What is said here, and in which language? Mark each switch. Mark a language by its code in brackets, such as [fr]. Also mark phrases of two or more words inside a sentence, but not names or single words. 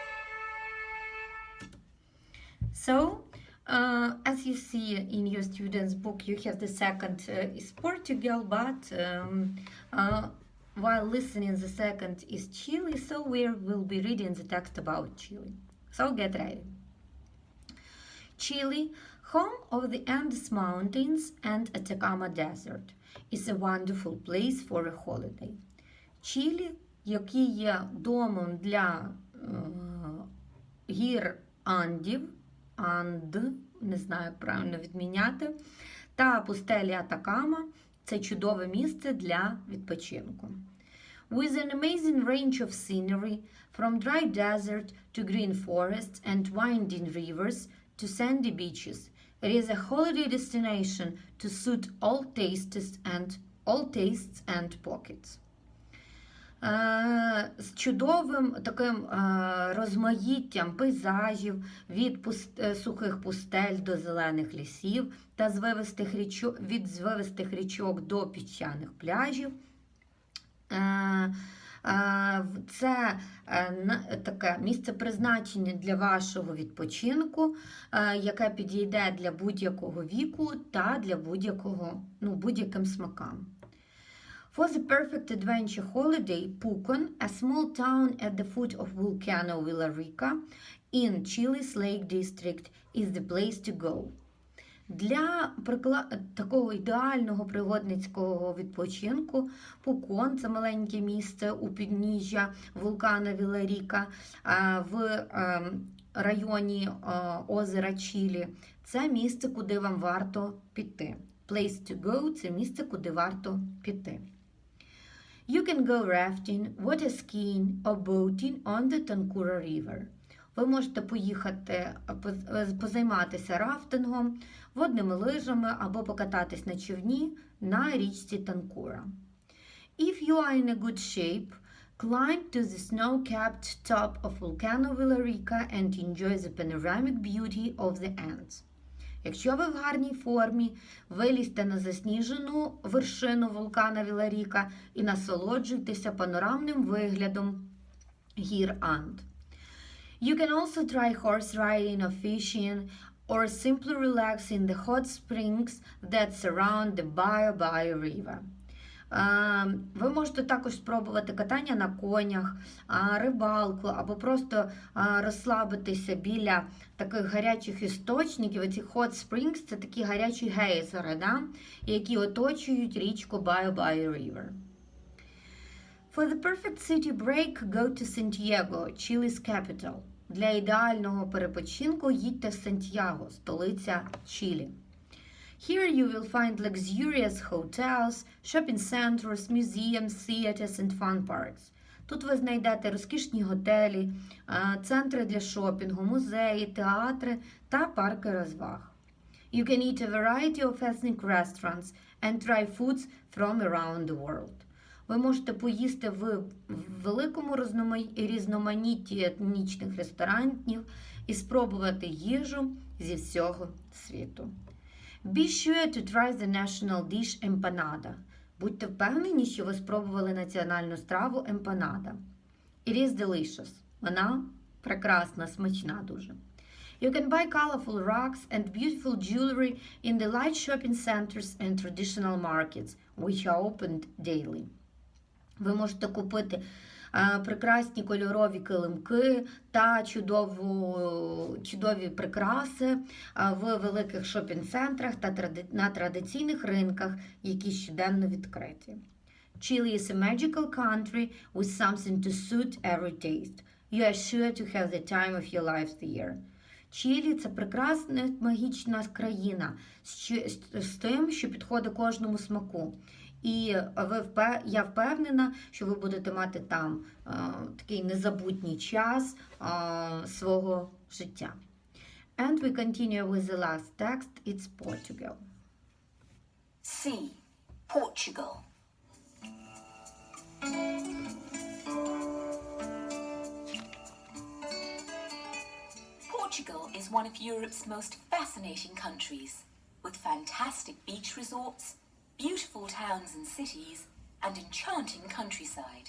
[en] So, as you see in your student's book, you have the second is Portugal, but while listening, the second is Chile, so we will be reading the text about Chile. So get ready. Chile, home of the Andes Mountains and Atacama Desert, is a wonderful place for a holiday. [uk] Чилі, який є домом для гір Андів, не знаю, як правильно відміняти, та пустелі Атакама – це чудове місце для відпочинку. [en] With an amazing range of scenery, from dry desert to green forests and winding rivers to sandy beaches, it is a holiday destination to suit all tastes and pockets. [uk] З чудовим таким розмаїттям пейзажів від сухих пустель до зелених лісів та від звивистих річок до піщаних пляжів. Це таке місце призначення для вашого відпочинку, яке підійде для будь-якого віку та для будь-яким смакам. [en] For the perfect adventure holiday, Pucón, a small town at the foot of Volcano Villarrica in Chile's Lake District, is the place to go. [uk] Для такого ідеального пригодницького відпочинку Пукон – це маленьке місце у підніжжя вулкана Віларіка в районі озера Чилі. Це місце, куди вам варто піти. [en] Place to go – [uk] це місце, куди варто піти. [en] You can go rafting, water skiing or boating on the Tancura River. [uk] Ви можете поїхати, позайматися рафтингом, водними лижами або покататись на човні на річці Танкура. [en] If you are in a good shape, climb to the snow-capped top of Volcano Villarrica and enjoy the panoramic beauty of the Andes. [uk] Якщо ви в гарній формі, вилізьте на засніжену вершину вулкана Віларіка і насолоджуйтеся панорамним виглядом гір Анд. [en] You can also try horse riding or fishing, or simply relax in the hot springs that surround the Bio River. [uk] Ви можете також спробувати катання на конях, рибалку, або просто розслабитися біля таких гарячих істочників. Оці [en] hot springs [uk] – це такі гарячі гейзери, які оточують річку Bio River. [en] For the perfect city break, go to Santiago, Chile's capital. [uk] Для ідеального перепочинку їдьте в Сантьяго, столиця Чилі. [en] Here you will find luxurious hotels, shopping centers, museums, theaters and fun parks. [uk] Тут ви знайдете розкішні готелі, центри для шопінгу, музеї, театри та парки розваг. [en] You can eat a variety of ethnic restaurants and try foods from around the world. [uk] Ви можете поїсти в великому різноманітті етнічних ресторанів і спробувати їжу зі всього світу. [en] Be sure to try the national dish empanada. [uk] Будьте впевнені, що ви спробували національну страву empanada. [en] It is delicious. [uk] Вона прекрасна, смачна дуже. [en] You can buy colorful rugs and beautiful jewelry in the light shopping centers and traditional markets, which are opened daily. [uk] Ви можете купити прекрасні кольорові килимки та чудові прикраси в великих шопінг-центрах та на традиційних ринках, які щоденно відкриті. [en] Chile is a magical country with something to suit every taste. You are sure to have the time of your life there. [uk] Чилі – це прекрасна магічна країна з тим, що підходить кожному смаку. І я впевнена, що ви будете мати там такий незабутній час свого життя. [en] And we continue with the last text. It's Portugal. C. Portugal. Portugal is one of Europe's most fascinating countries, with fantastic beach resorts, beautiful towns and cities, and enchanting countryside.